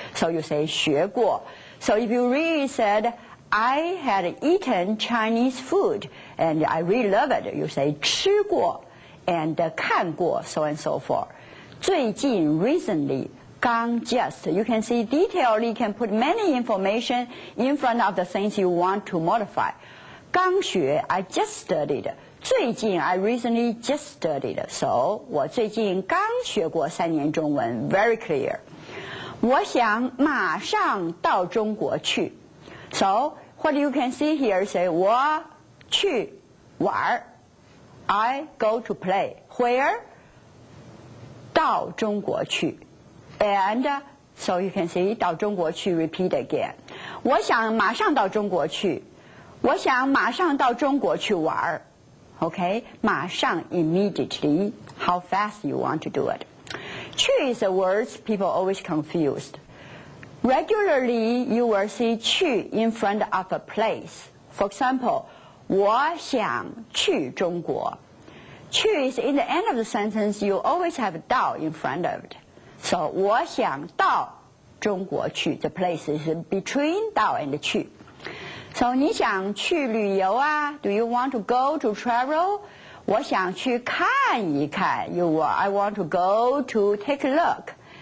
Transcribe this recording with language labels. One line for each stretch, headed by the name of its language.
English: So you say 学过. So if you really said, I had eaten Chinese food, and I really love it, you say 吃过 and 看过, so and so forth. 最近 recently. 刚 just. You can see detailed, you can put many information in front of the things you want to modify.
Chinese: 刚学
English: I just studied. 最近 I recently just studied. So
Chinese: 我最近刚学过3年中文
English: very clear.
Chinese: 我想马上到中国去.
English: So what you can see here say
Chinese: 我去玩
English: I go to play.
Chinese: Where? 到中国去.
English: And so you can see
Chinese: 到中国去
English: repeat again.
Chinese: 我想马上到中国去.我想马上到中国去玩.Okay?
English: 马上 immediately. How fast you want to do it. 去 is a word people always confused. Regularly you will see 去 in front of a place.
Chinese: For example, 我想去中国.
English: 去 is in the end of the sentence you always have 到 in front of it. So
Chinese: 我想到中国去
English: the place is between 到 and 去 So
Chinese: 你想去旅游啊
English: Do you want to go to travel?
Chinese: 我想去看一看
English: I want to go to take a look.